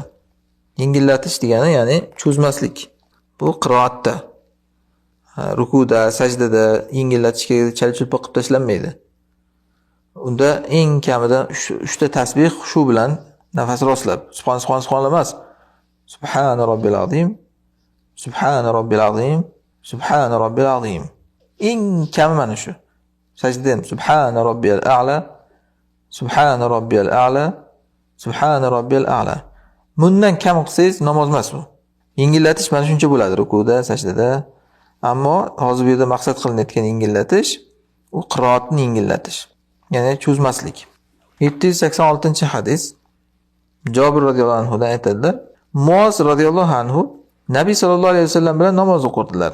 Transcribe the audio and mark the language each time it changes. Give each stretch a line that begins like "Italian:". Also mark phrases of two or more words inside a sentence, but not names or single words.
Uzbek: Yengillatish degani ya'ni cho'zmaslik. Bu qiroatda, rukuda, sajdada yengillatishga chalchulpa qilib tashlanmaydi. Unda eng kamida 3 ta tasbih shu bilan nafas rostlab, subhan emas.
Arabic: سبحان ربي العظيم سبحان ربي العظيم سبحان ربي العظيم.
Uzbek: Eng kami mana shu. Sajda ham
Arabic: سبحان ربي الأعلى سبحان ربي الأعلى سبحان ربي الأعلى.
Uzbek: Bundan kam qilsangiz namoz emas bu. Yengillatish mana shuncha bo'ladi rukuda, sajdada. Ammo hozir bu yerda maqsad qilinayotgan yengillatish u qiroatni yengillatish. Ya'ni cho'zmaslik. 786-hadis. Jabir
Arabic: رضي الله عنه
Uzbek: dan aytadilar. Muoz
Arabic: رضي الله عنه
Uzbek: Nabiy
Arabic: صلى الله عليه وسلم
Uzbek: bilan namoz o'qirdilar.